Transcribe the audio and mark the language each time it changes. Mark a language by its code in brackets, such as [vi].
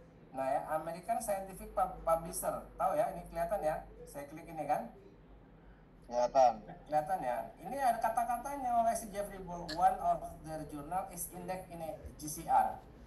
[id] Nah ya, American Scientific Publisher. Tahu ya, ini kelihatan ya. Saya klik ini kan. Kelihatan ya. Ini ada kata-katanya oleh si Jeffrey Ball. [en] One of their journal is indexed in GCR.